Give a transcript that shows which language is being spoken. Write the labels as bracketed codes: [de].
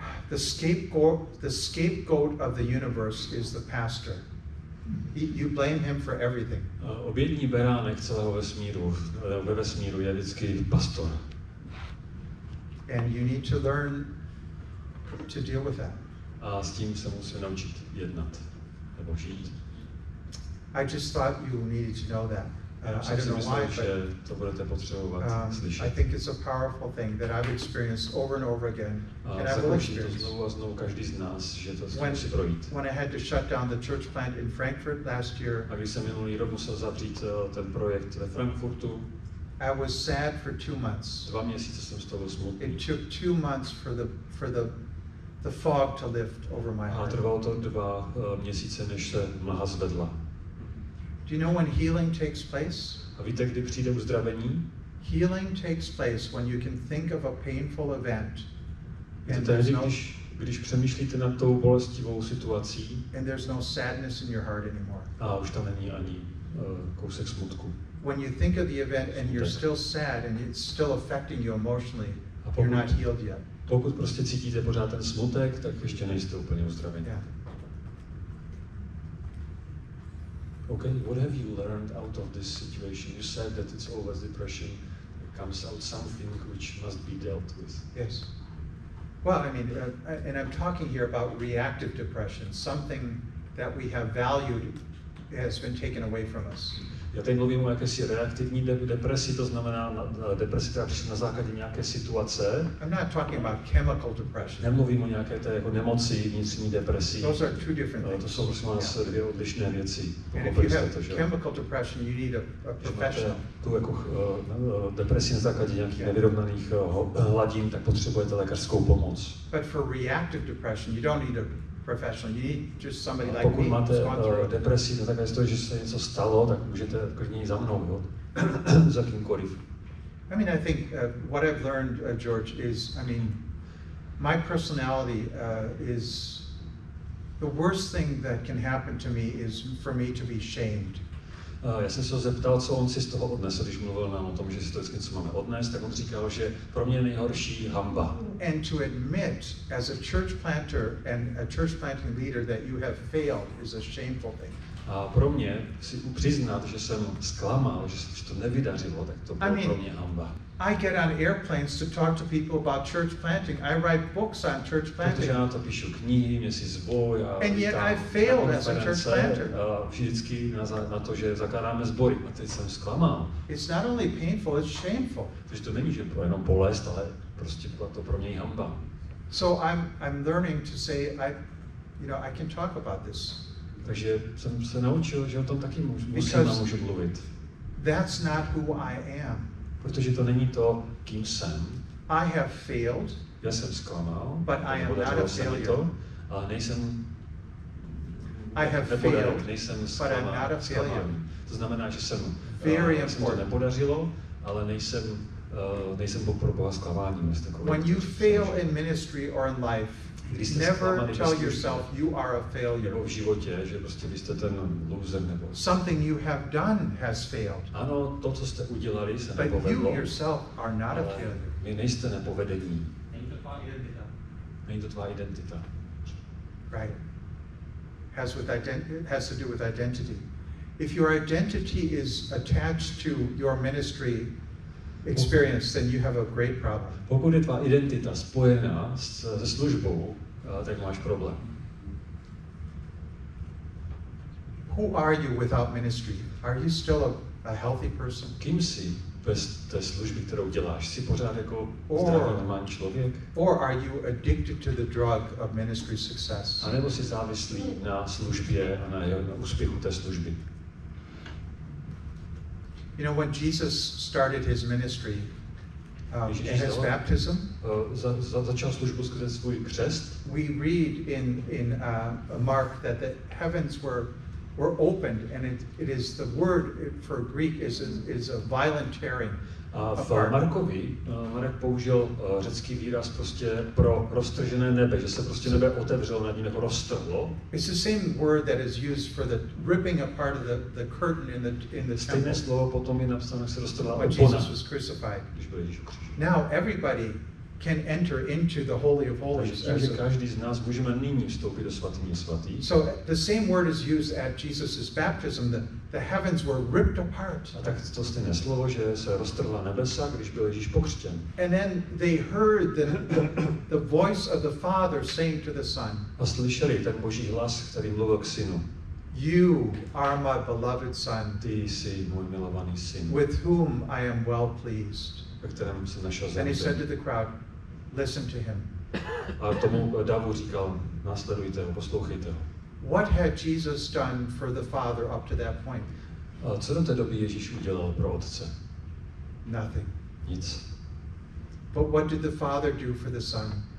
[en] The scapegoat of the universe is the pastor. You blame him for everything. [cs] Obětní beránek celého vesmíru, ve vesmíru je vždycky pastor. [en] And you need to learn to deal with that. [cs] A s tím se musíme naučit jednat nebo žít. [en] I just thought you needed to know that. I don't know why, but [cs] to budete potřebovat slyšet. [en] I think it's a powerful thing that I've experienced over and over again, and I will experience. [cs] Znovu a znovu každý z nás, že to musí projít. [en] When I had to shut down the church plant in Frankfurt last year, [cs] a když jsem minulý rok musel zavřít ten projekt ve Frankfurtu, [en] I was sad for 2 months. [cs] 2 měsíce jsem z toho smutný. [en] It took 2 months for the fog to lift over my heart. [cs] A trvalo to 2 měsíce, než se mlha zvedla. [en] Do you know when healing takes place? [cs] A víte, kdy přijde uzdravení? [en] Healing takes place when you can think of a painful event. And [cs] tehdy, když přemýšlíte nad tou bolestivou situací, [en] and there's no sadness in your heart anymore. [cs] A už tam není ani kousek smutku. [en] When you think of the event and you're still sad and it's still affecting you emotionally, you're not healed yet. [cs] Pokud prostě cítíte pořád ten smutek, tak ještě nejste úplně uzdraveni. [en] Yeah. Okay, what have you learned out of this situation? You said that it's always depression. There comes out something which must be dealt with. Yes. Well, I mean, and I'm talking here about reactive depression, something that we have valued has been taken away from us. [cs] Já teď mluvím o jakési reaktivní depresi, to znamená depresi, která přišla na základě nějaké situace. [en] I'm not talking about chemical depression. [cs] Nemluvím o nějaké té jako nemoci, vnitřní depresi. [en] Those are two different things. [cs] To jsou prosím vás 2 odlišné věci. [en] And if you have chemical depression, you need a professional. [cs] Tu jako depresi na základě nějakých nevyrovnaných hladin, tak potřebujete lékařskou pomoc. [en] But for reactive depression, you don't need a professional. You need just somebody like me. [cs] Pokud máte depresi na základě toho, že se něco stalo, tak můžete klidně za mnou, jo? Za kýmkoliv. [en] I mean, I think what I've learned, George, is, I mean, my personality is the worst thing that can happen to me is for me to be shamed. [cs] Já jsem se ho zeptal, co on si z toho odnesl, když mluvil nám o tom, že si to vždycky něco máme odnést, tak on říkal, že pro mě je nejhorší hamba. [en] And to admit as a church planter and a church planting leader that you have failed is a shameful thing. [cs] A pro mě si přiznat, že jsem zklamal, že to nevydařilo, tak to bylo pro mě hamba. [en] I get on airplanes to talk to people about church planting. I write books on church planting. [cs] Protože já na to píšu knihy, mě si zvou, já [en] and yet I failed as a church planter. [cs] Vždycky na to, že zakládáme sbory. A teď jsem zklamal. [en] It's not only painful, it's shameful. [cs] Takže to není, že jenom bolest, ale prostě to pro něj hamba. [en] So I'm learning to say I can talk about this. [cs] Takže jsem se naučil, že o tom taky můžu mluvit. [en] That's not who I am. [cs] Protože to není to, kým jsem. [en] I have failed. [cs] Já jsem zklamal. [en] But I am not a failure. [cs] Ale nejsem. [en] I have failed. [cs] Nejsem [en] but I'm not a failure. [cs] To znamená, že jsem to nepodařilo, ale nejsem pro Boha zklamáním. [en] When you fail in ministry or in life, never tell yourself you are a failure. [cs] Nebo v životě, že prostě vy jste ten loser nebo. [en] Something you have done has failed. [cs] Ano, to, co jste udělali, se nepovedlo. [en] But you yourself are not a failure. [cs] Vy nejste nepovedení. Není to tvá identita. Není to tvá identita. [en] Right. Has to do with identity. If your identity is attached to your ministry experience, then you have a great problem. [cs] Pokud je tvá identita spojená se službou, tak máš problém. [en] Who are you without ministry? Are you still a healthy person? [cs] Kým jsi bez té služby, kterou děláš? Jsi pořád jako zdravý, normální člověk? [en] Or are you addicted to the drug of ministry success? [cs] A nebo jsi závislý na službě a na úspěchu té služby? [en] You know, when Jesus started his ministry, and his baptism, [cs] začal službu skrze svůj křest. [en] We read in Mark that the heavens were were opened, and it is the word for Greek is a violent tearing. [cs] A v Markovi Marek použil řecký výraz prostě pro roztržené nebe, že se prostě nebe otevřelo nad ním, jako roztrhlo. [en] It's the same word that is used for the ripping apart of the curtain in the [cs] Stejné [en] temple. [cs] slovo potom je napsáno, jak se roztrhla [en] When [cs] opona, [en] Jesus was crucified. [cs] když byl Ježíš ukřižen. [en] Now everybody can enter into the Holy of Holies. [cs] Takže každý z nás můžeme nyní vstoupit do svatyně svatých. [en] So the same word is used at Jesus' baptism. The heavens were ripped apart. [cs] A tak to stejné slovo, že se roztrhla nebesa, když byl Ježíš pokřtěn. [en] And then they heard the voice of the Father saying to the Son. [cs] A slyšeli ten Boží hlas, který mluvil k synu. [en] You are my beloved Son. [cs] Ty jsi můj milovaný syn. [en] With whom I am well pleased. [cs] Ve kterém se našel [en] And he said [cs] zájem. [en] to the crowd, listen to him. [cs] A tomu davu říkal, následujte ho, poslouchejte ho. [en] What had Jesus done for the Father up to that point? [cs] A co do té doby Ježíš udělal pro otce? [en] Nothing. [cs] Nic. [en] But what did the Father do for the Son?